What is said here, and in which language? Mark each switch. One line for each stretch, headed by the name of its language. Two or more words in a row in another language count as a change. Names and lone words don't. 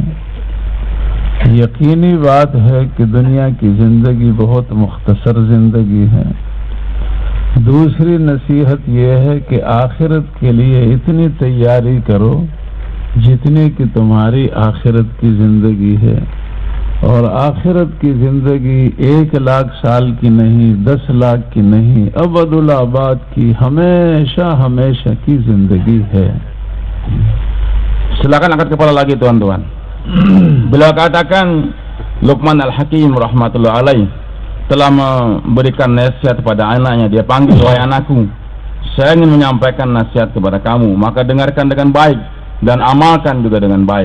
Urdu: یقینی بات ہے کہ دنیا کی زندگی بہت مختصر زندگی ہے، دوسری نصیحت یہ ہے کہ آخرت کے لیے اتنی تیاری کرو جتنے کہ تمہاری آخرت کی زندگی ہے، اور آخرت کی زندگی 1 لاکھ سال کی نہیں، 10 لاکھ کی نہیں، ابد الآباد کی ہمیشہ ہمیشہ کی زندگی ہے.
Indonesian: Silakan angkat kepala lagi tuan-tuan. Beliau katakan, Luqman Al-Hakim
Arabic: رحمة الله عليه
Indonesian: telah memberikan nasihat kepada anaknya. Dia panggil, wahai anakku, saya ingin menyampaikan nasihat kepada kamu, maka dengarkan dengan baik dan amalkan juga dengan baik.